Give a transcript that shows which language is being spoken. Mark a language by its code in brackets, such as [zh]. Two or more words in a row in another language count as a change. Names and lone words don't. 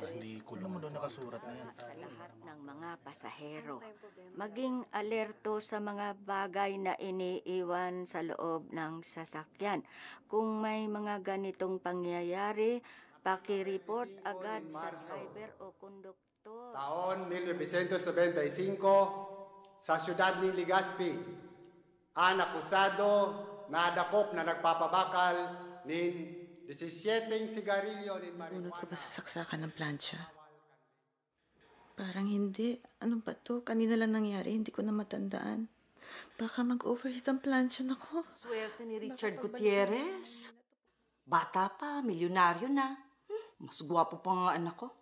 [tl] Hindi kulong mo doon nakasurat na yan. Sa lahat ng mga pasahero, maging alerto sa mga bagay na iniiwan sa loob ng sasakyan. Kung may mga ganitong pangyayari, paki-report agad sa driver o konduktor. [bik] Taon 1995, sa siyudad ng Legazpi, ang akusado na adakop na nagpapabakal nin 17 sigarilyo nin marijuana. [tl] Bunot ko ba sa saksakan ng plancha? Parang hindi. Ano ba to? Kanina lang nangyari. Hindi ko na matandaan. Baka mag-overheat ang plancha nako. Swerte ni Richard Gutierrez. Bata pa, milyonaryo na. Mas gwapo pa nga anak ko.